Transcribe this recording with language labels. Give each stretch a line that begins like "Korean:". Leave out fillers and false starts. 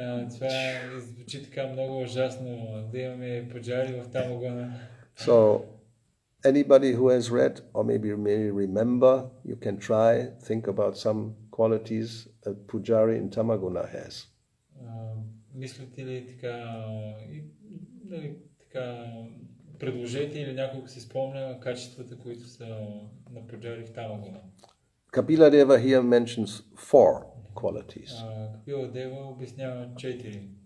Bulgarian: Това звучи така много ужасно, да имаме пуджари в тамагуна.
English: So, anybody who has read or maybe remember, you can try, think about some qualities a pujari in Tamaguna has.
Bulgarian: Мислите ли така, предложете или някой си спомня качествата, които са на пуджари в тамагуна?
English: Kapila Deva here mentions 4 qualities.
Bulgarian: Kapila Deva обяснява 4.